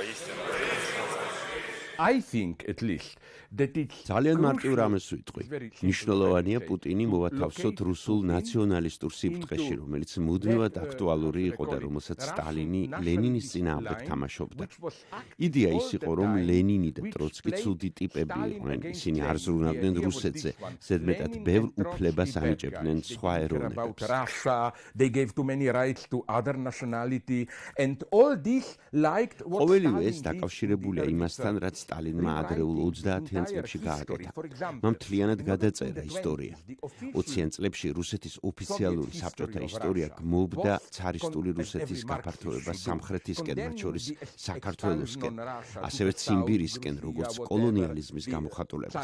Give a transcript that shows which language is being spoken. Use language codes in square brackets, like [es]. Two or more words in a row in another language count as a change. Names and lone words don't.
[en] I think at least that it's [ka] ძალიან მარტივ რამეს ვიტყვი. მნიშვნელოვანია პუტინი მოვათავსოთ რუსულ ნაციონალისტურ სიფრთხეში, რომელიც მუდმივად აქტუალური იყო და რომელსაც სტალინი ლენინის წინააღმდეგ თამაშობდა. იდეა ის იყო, რომ ლენინი და ტროცკი ცუდი ტიპები იყვნენ, ისინი არ ზრუნავდნენ რუსეთზე, ზედმეტად ბევრ უფლებას ანიჭებდნენ სხვა ეროვნებებს. [en] They gave too many rights to other nationality and all this liked what [ka] ყოველივე ეს დაკავშირებულია იმასთან, რაც სტალინმა ადრეულ 30-იან წლებში გააკეთა. მან მთლიანად გადაწერა ისტორია. 20-იან წლებში რუსეთის ოფიციალური საბჭოთა ისტორია გმობდა цаრისტული რუსეთის გაფართოებას სამხრეთისკენ, მათ შორის საქართველოსკენ, ასევე ციმბირისკენ, როგორც კოლონიალიზმის გამოხატულებას.